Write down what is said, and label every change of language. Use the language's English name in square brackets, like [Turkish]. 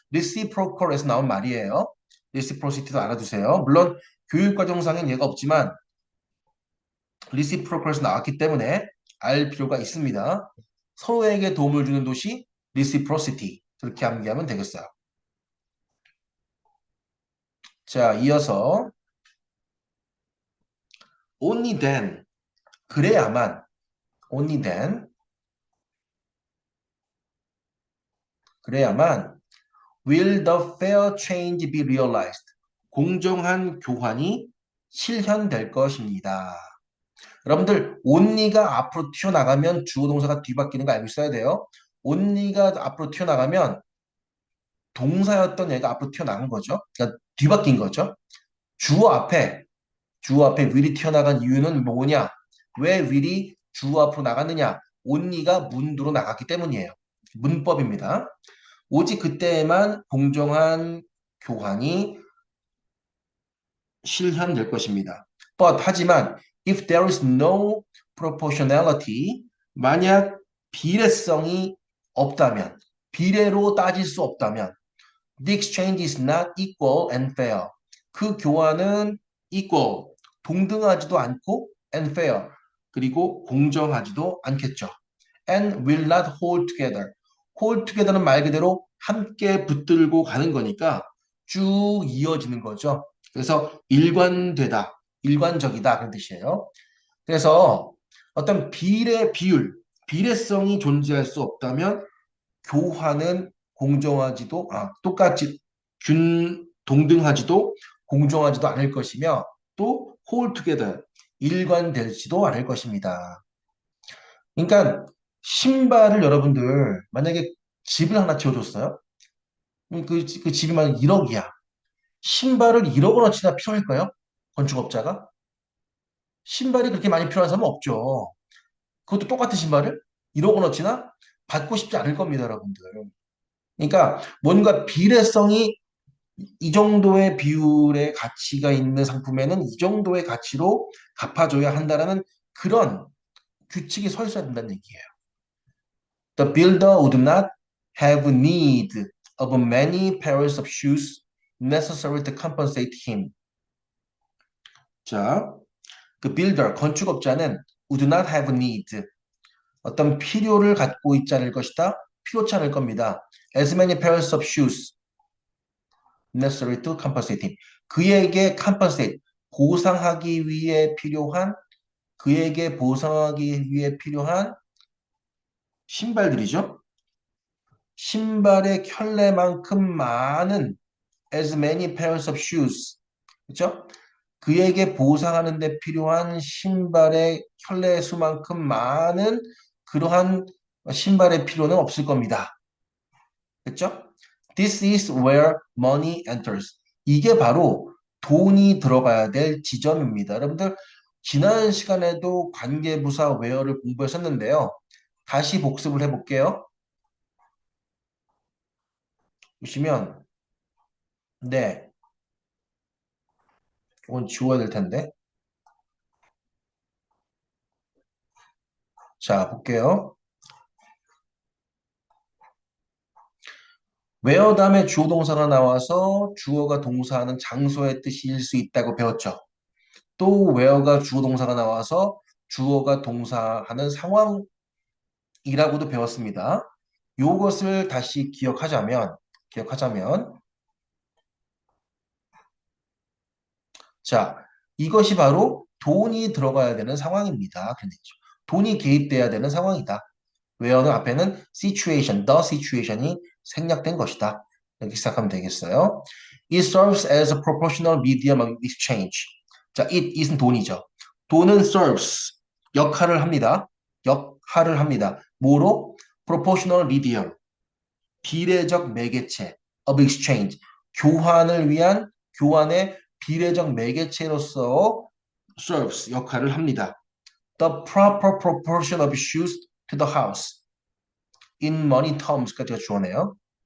[Korean] reciprocal에서 나온 말이에요. reciprocity도 알아두세요. 물론 교육과정상엔 얘가 없지만 reciprocal에서 나왔기 때문에 알 필요가 있습니다. 서로에게 도움을 주는 도시 reciprocity 그렇게 암기하면 되겠어요. 자, 이어서 [English] only then [Korean] 그래야만 [English] only then 그래야만 will the fair change be realized [Korean] 공정한 교환이 실현될 것입니다. 여러분들 only가 앞으로 튀어나가면 주어 동사가 뒤바뀌는 거 알고 있어야 돼요. only가 앞으로 튀어나가면 동사였던 얘가 앞으로 튀어나간 거죠. 그러니까 뒤바뀐 거죠. 주어 앞에 will이 튀어나간 이유는 뭐냐? 왜 will이 주어 앞으로 나갔느냐? only가 문두로 나갔기 때문이에요. 문법입니다. 오직 그때에만 공정한 교환이 실현될 것입니다. [English] 하지만 if there is no proportionality [Korean] 만약 비례성이 없다면, 비례로 따질 수 없다면, [English] the exchange is not equal and fair. [Korean] 그 교환은 equal, 동등하지도 않고 [English] and fair, [Korean] 그리고 공정하지도 않겠죠. [English] and will not hold together. hold together [Korean] 는 말 그대로 함께 붙들고 가는 거니까 쭉 이어지는 거죠. 그래서 일관되다, 일관적이다 그런 뜻이에요. 그래서 어떤 비례성이 존재할 수 없다면 교환은 공정하지도, 똑같이 동등하지도 공정하지도 않을 것이며 또 [English] hold together, [Korean] 일관되지도 않을 것입니다. 그러니까 신발을 여러분들 만약에 집을 하나 지어줬어요. 그 집이 만 1억이야. 신발을 1억 원어치나 필요할까요? 건축업자가? 신발이 그렇게 많이 필요한 사람은 없죠. 그것도 똑같은 신발을 1억 원어치나 받고 싶지 않을 겁니다, 여러분들. 그러니까 뭔가 비례성이 이 정도의 비율의 가치가 있는 상품에는 이 정도의 가치로 갚아줘야 한다라는 그런 규칙이 서 있어야 된다는 얘기예요. [English] The builder would not have need of many pairs of shoes necessary to compensate him. [Korean] 자, 그 builder, 건축업자는 [English] would not have need, [Korean] 어떤 필요를 갖고 있지 않을 것이다. 필요치 않을 겁니다. [English] As many pairs of shoes necessary to compensate him. [Korean] 그에게 compensate, 보상하기 위해 필요한, 그에게 보상하기 위해 필요한 신발들이죠. 신발의 켤레만큼 많은 [English] as many pairs of shoes. [Korean] 그렇죠? 그에게 보상하는 데 필요한 신발의 켤레 수만큼 많은 그러한 신발의 필요는 없을 겁니다. 그렇죠? [English] This is where money enters. [Korean] 이게 바로 돈이 들어가야 될 지점입니다. 여러분들 지난 시간에도 관계부사 where를 공부했었는데요. 다시 복습을 해볼게요. 보시면 네, 이건 지워야 될 텐데. 자, 볼게요. where 다음에 주어 동사가 나와서 주어가 동사하는 장소의 뜻일 수 있다고 배웠죠. 또 where가 주어 동사가 나와서 주어가 동사하는 상황이라고도 배웠습니다. 요것을 다시 기억하자면 자, 이것이 바로 돈이 들어가야 되는 상황입니다. 돈이 개입돼야 되는 상황이다. where는 앞에는 situation, [English] the situation [Korean] 이 생략된 것이다. 이렇게 시작하면 되겠어요. [English] It serves as a proportional medium of exchange. [Korean] 자, it은 돈이죠. 돈은 serves, 역할을 합니다. 역할을 합니다. 뭐로? [English] proportional medium, [Korean] 비례적 매개체 [English] of exchange, [Korean] 교환의 비례적 매개체로서 serves, 역할을 합니다. [English] The proper proportion of shoes to the house. in money terms [Korean] 까지가 주어네요.